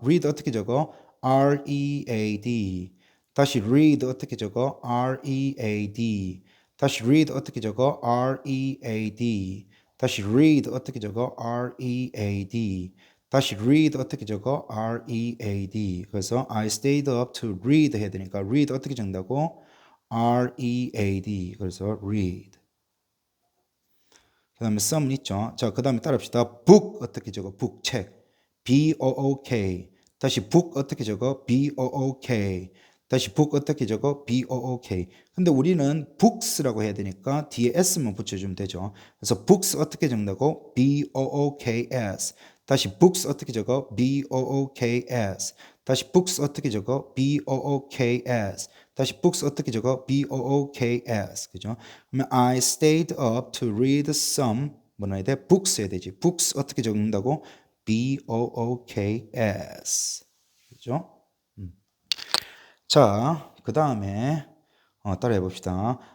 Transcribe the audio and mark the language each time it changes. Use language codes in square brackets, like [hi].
[ko] read 어떻게 적어? [en] R-E-A-D. [ko] 다시 read 어떻게 적어? [en] R-E-A-D. [ko] 다시 read 어떻게 적어? [en] R-E-A-D. [ko] 다시 read 어떻게 적어? [en] R-E-A-D. [ko] 다시 read 어떻게 적어? [en] R-E-A-D. [ko] 그래서 [en] I stayed up to read [ko] 해야 되니까 read 어떻게 적는다고? [en] R-E-A-D. [ko] 그래서 [en] read. [ko] 그 다음에 some 있죠. 자, 그 다음에 따라합시다. book 어떻게 적어? book 책. [en] B-O-O-K. [ko] 다시 book 어떻게 적어? [en] B-O-O-K. [ko] 다시 book 어떻게 적어? [en] B-O-O-K. [ko] 근데 우리는 books라고 해야 되니까 뒤에 s만 붙여주면 되죠. 그래서 books 어떻게 적는다고? [en] B-O-O-K-S. [ko] 다시 books 어떻게 적어? [en] B-O-O-K-S. [ko] 다시 books 어떻게 적어? [en] B-O-O-K-S. [ko] 다시 books 어떻게 적어? [en] B-O-O-K-S. [ko] 그죠? 그러면 [en] I stayed up to read some [ko] 뭐 넣어야 돼? books 해야 되지. books 어떻게 적는다고? [en] B-O-O-K-S. [ko] 그죠? 자, 그 다음에 따라해 봅시다.